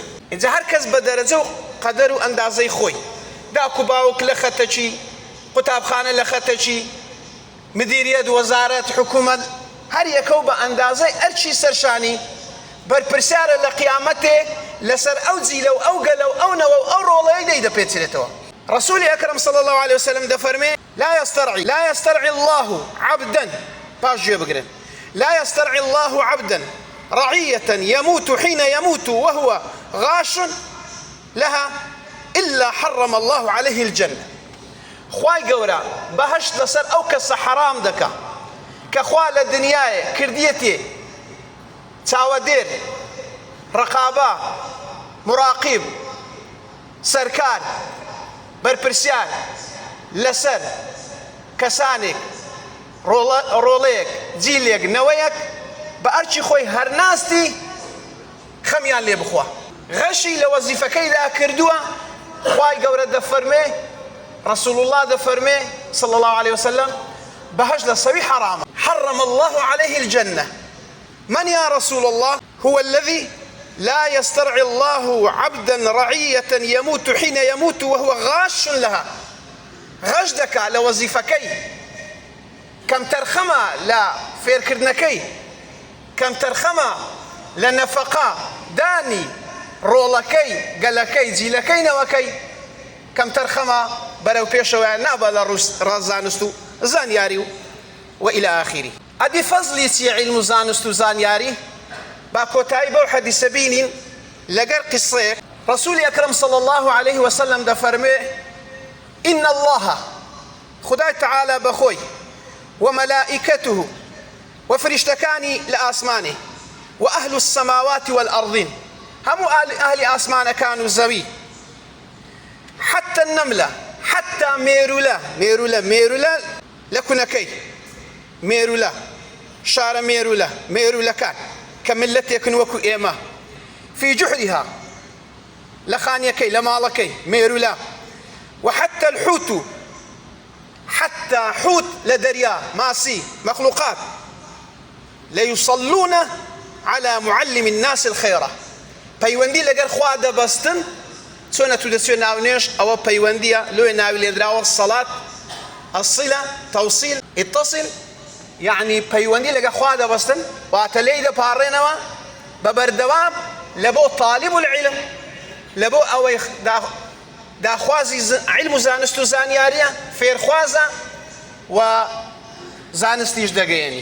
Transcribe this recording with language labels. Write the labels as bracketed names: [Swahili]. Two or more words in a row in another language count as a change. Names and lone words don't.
[Central Kurdish] اینجا هەر کەس بە دەرەجە و قەدەر و ئەندازەی خۆی، داک و باوک لە خەتەچی، قوتابخانە لە خەتەچی، مدیریەت، وەزارەت، حکوومەت، هەر یەکەو بە ئەندازەی ئەرچی سەرشانی بەرپرسیارە لە قیامەتێ لەسەر ئەو جیلە و ئەو گەلە و ئەو نەوە و ئەو ڕۆڵەیە دەیدەپێچرێتەوە. رسولی ئەکرەم [Arabic] صلى الله عليه وسلم [Central Kurdish] دەفەرمێ [Arabic] لا يسترعي الله عبدا، [Central Kurdish] باش گوێ بگرن، [Arabic] لا يسترعي الله عبدا رعية يموت حين يموت وهو غاش لها إلا حرم الله عليه الجنة. [Central Kurdish] خوای گەورە بەهەشت لەسەر ئەو کەسە حرام دەکا کە خوا لە دنیایە کردیەتێ چاوەدێر، ڕقابە، مراقیب، سەرکار، بەرپرسیار لەسەر کەسانێک، ڕۆڵەیەک، جیلێک، نەوەیەک، بە ئەرچی خۆی هەرناستی خەمیان لێ بخوا، غەشی لە وەزیفەکەیدا کردووە. خوای گەورە دەفەرمێ، رسول الله دەفەرمێ [Arabic] صلى الله عليه وسلم [Central Kurdish] بەهەشت لە سەوی حرامە. [Arabic] حرم الله عليه الجنة. من يا رسول الله؟ هو الذي لا يسترعي الله عبدا رعية يموت حين يموت وهو غاش لها. [Central Kurdish] غەش دەکا لە وەزیفەکەی، کەم تەرخەمە لە فێرکردنەکەی، کەم تەرخەمە لە نەفەقا دانی ڕۆڵەکەی، گەلەکەی، جیلەکەی، نەوەکەی، کەم تەرخەمە بەرەو پێشەوە نابە لە ڕازانست و زانیاری و [Arabic] إلى آخره. [Central Kurdish] ئەدی فەزلی چیە عیلم و زانست و زانیاری؟ با کۆتایی بەو حەدیسە بینین لەگەر قسەیەک. رسولی ئەکرەم [Arabic] صلى الله عليه وسلم [Central Kurdish] دەفەرمێ [Arabic] إن الله، [Central Kurdish] خدای تعالى بەخۆی، وملائكته، وفرشتەکانی لە ئاسمانێ، [Arabic] وأهل السماوات والأرضين، [Central Kurdish] هەموو ئەهلی ئاسمانەکان و زەوی، [Arabic] حتى النملة، حتى [Central Kurdish] مێرولە لە کونەکەی، مێرولە، شارە مێرولەکان کە ملەتێکن وەکو ئێمە، [Arabic] في جحرها، [Central Kurdish] لە خانیەکەی، لە ماڵەکەی، مێرولە. [Arabic] وحتى الحوت، حتى [Central Kurdish] حوت لە دەریا، ماسی، مەخلوقات، [Arabic] ليصلون على معلم الناس الخيرة. [Central Kurdish] پەیوەندی لەگەر خوا دەبەستن، چۆنە تو دەچێ ناونێش، ئەوە پەیوەندیە، لۆی ناوی لێدراوە سەڵات، [Arabic] الصلة، توصيل، اتصل، يعني [Central Kurdish] پەیوەندی لەگەر خوا دەبەستن، واتە لێی دەپاڕێنەوە بە بەردەوام لە بۆ [Arabic] طالب العلم، [Central Kurdish] لە بۆ ئەوەی داخوازی علم و زانست و زانیاریە فێرخوازە و زانستیش دەگەیەنی.